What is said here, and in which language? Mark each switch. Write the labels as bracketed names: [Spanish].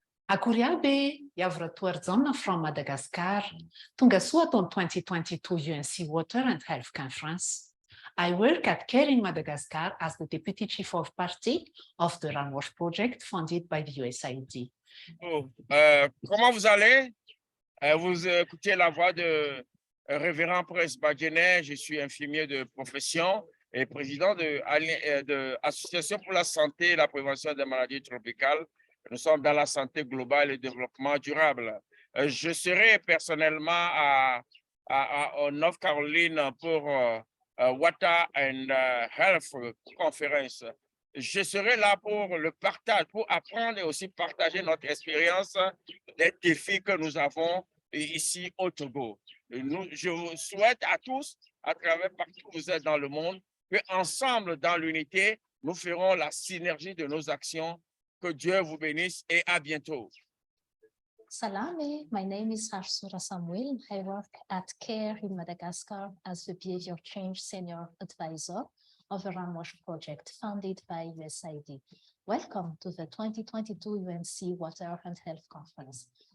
[Malagasy] Akory aby [English] Yavrator Zona from Madagascar, [Malagasy] tonga soa [English] ton 2022 UNC Water and Health Conference. I work at CARE in Madagascar as the Deputy Chief of Party of the Rainwash Project funded by the USAID. [French] Comment vous allez? Vous écoutez la voix de Révérend Prince Badjenet. Je suis infirmier de profession et président de l'Association pour la santé et la prévention des maladies tropicales. Nous sommes dans la santé globale et le développement durable. Je serai personnellement en North Carolina pour Water and Health Conference. Je serai là pour le partage, pour apprendre et aussi partager notre expérience des défis que nous avons ici au Togo. Je vous souhaite à tous, à travers partout où vous êtes dans le monde, que ensemble, dans l'unité, nous ferons la synergie de nos actions. Que Dieu vous bénisse et à bientôt. [English] Salame, my name is Harsura Samuel. I work at CARE in Madagascar as the Behavior Change Senior Advisor of the Rainwash Project funded by USAID. Welcome to the 2022 UNC Water and Health Conference.